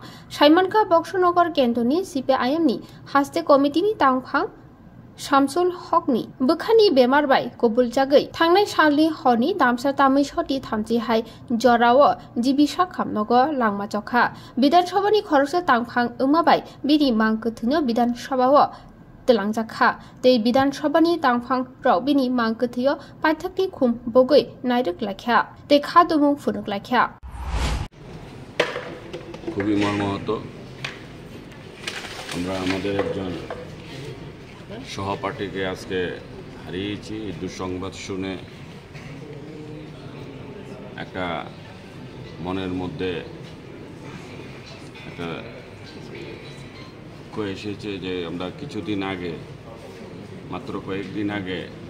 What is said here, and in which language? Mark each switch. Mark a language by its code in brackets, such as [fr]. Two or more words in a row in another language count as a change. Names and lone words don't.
[trp] Saimanka Boxanagar Kentoni CPIM ni haste committee ni tangphak Samsul Haque Bukhani bemar bai kobul jagai thangnai salni honi damsa tamai soti thamji hai jorao jibisa khamnogo langma chokha Bidhan Sabha ni khoroksa tangphang ungma bai bini Mangkathino Bidhan Sabha o telangjaka tei Bidhan Sabha ni tangphang rok bini Mangkathio Paithakni Khumpui Nairukmwng tei khadumung phunukmwng [bn] খুবই মর্মাহত আমরা আমাদের একজন সহপাঠীকে আজকে হারিয়েছি দুঃসংবাদ শুনে একটা মনের মধ্যে একটা এসেছে যে আমরা কিছুদিন আগে মাত্র কয়েকদিন আগে